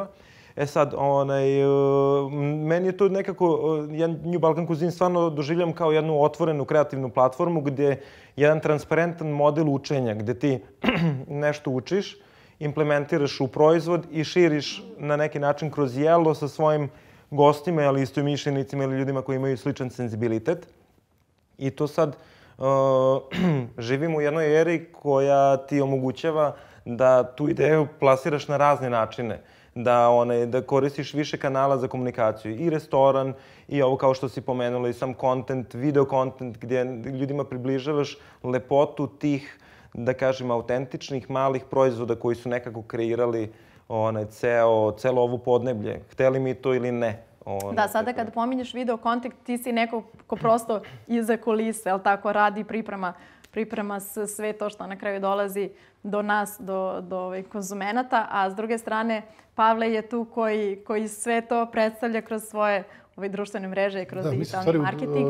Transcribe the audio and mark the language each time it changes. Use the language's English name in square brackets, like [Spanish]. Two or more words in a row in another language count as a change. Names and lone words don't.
[Serbian] E sad, meni je to nekako, New Balkan Cuisine stvarno doživljam kao jednu otvorenu kreativnu platformu gdje jedan transparentan model učenja, gdje ti nešto učiš, implementiraš u proizvod i širiš na neki način kroz jelo sa svojim gostima, ali istomišljenicima ili ljudima koji imaju sličan senzibilitet. I to sad živimo u jednoj eri koja ti omogućava da tu ideju plasiraš na razne načine. Da koristiš više kanala za komunikaciju. I restoran, i ovo kao što si pomenula, i sam content, [English] video content, [Serbian] gdje ljudima približavaš lepotu tih, da kažem, autentičnih malih proizvoda koji su nekako kreirali celo ovo podneblje. Hteli mi to ili ne. Da, sada kad pominješ [English] video content, [Serbian] ti si neko ko prosto iza kulise, jel tako, radi priprema sve to što na kraju dolazi do nas, do konzumenata, a s druge strane Pavle je tu koji sve to predstavlja kroz svoje društvene mreže i kroz digitalni marketing.